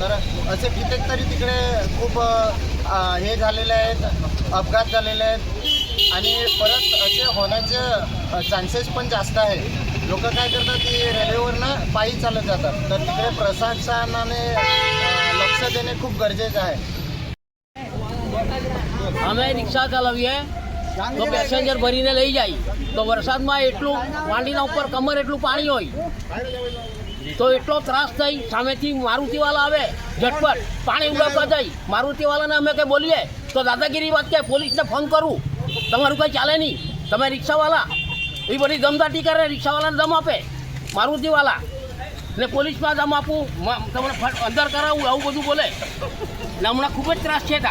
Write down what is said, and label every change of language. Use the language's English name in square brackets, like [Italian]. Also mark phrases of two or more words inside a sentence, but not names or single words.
[Marathi] तर असे कित्येक तरी तिकडे खूप हे झालेले आहेत, अपघात झालेले आहेत आणि परत असे होण्याचे चान्सेस पण जास्त आहेत। लोक काय करतात की रेल्वेवरनं पायी चालत जातात, तर तिकडे प्रशासनाने लक्ष देणे खूप गरजेचं आहे। [Gujarati] અમે રિક્ષા ચલાવીએ તો પેસેન્જર ભરીને લઈ જાય તો વરસાદમાં એટલું વાંડીના ઉપર કમર એટલું પાણી હોય તો એટલો ત્રાસ થઈ સામેથી મારુતિવાલા આવે ઝટપટ પાણી ઉડાવવા જાય। મારુતિવાલાને અમે કંઈ બોલીએ તો દાદાગીરી વાત કે પોલીસને ફોન કરું, તમારું કંઈ ચાલે નહીં, તમે રિક્ષાવાલા એ બધી દમદાટી કરે, રિક્ષાવાલાને દમ આપે મારુતિવાલા ને પોલીસમાં દમ આપું, તમને અંદર કરાવું, આવું બધું બોલે ને હમણાં ખૂબ જ ત્રાસ છે।